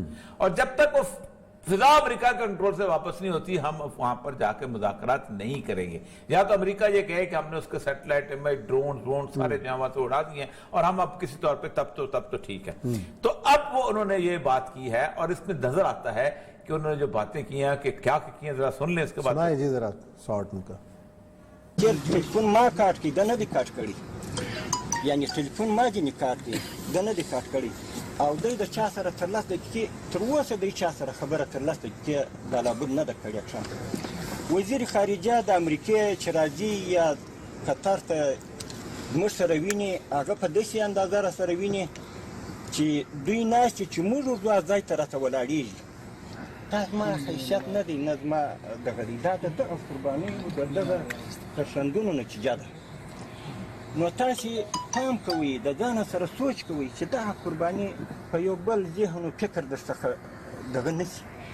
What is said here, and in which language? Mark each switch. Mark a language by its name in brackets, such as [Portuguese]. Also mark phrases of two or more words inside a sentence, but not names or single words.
[Urdu] اور جب تک وہ فضا امریکہ کے کنٹرول سے واپس نہیں ہوتی ہم وہاں پر جا کے مذاکرات نہیں کریں گے. یا تو امریکہ یہ کہے کہ ہم نے اس کے سیٹلائٹ ڈرون سارے جہاں سے اڑا دیے ہیں اور ہم اب کسی طور پہ تب تو ٹھیک ہے. تو اب وہ انہوں نے یہ بات کی ہے اور اس میں نظر آتا ہے کہ انہوں نے جو باتیں کی ہیں کہ کیا کی ہیں ذرا سن لیں. اس کے بعد سنائیں جی ذرا شارٹ ان کا. [Pashto] ټلیفون ما کاټ کړي دا نه دي کاټ کړي, یعنی ټلیفون ما ځینې کاټ کړي دا نه دي کاټ کړي, او دوی د چا سره تر 10 دقیقې تر اوسه دوی چا سره خبره تر 10 دقیقې دا لابد نه ده کړې. ښه وزیر خارجه د امریکې چې راځي یا قطر ته موږ سره ویني هغه په داسې اندازه را سره ویني چې چې دوی ناست چې موږ ورځو ځای ته راته ولاړېږي دا زما حیثیت نه دی نه زما دغه دی دا د دغه قربانیو د دغه ترشندونو نتیجه ده نو تاسې پام کوئ د ځانه سره سوچ کوئ چې دغه قرباني په یو بل ذهن و فکر درڅخه دغه نه شي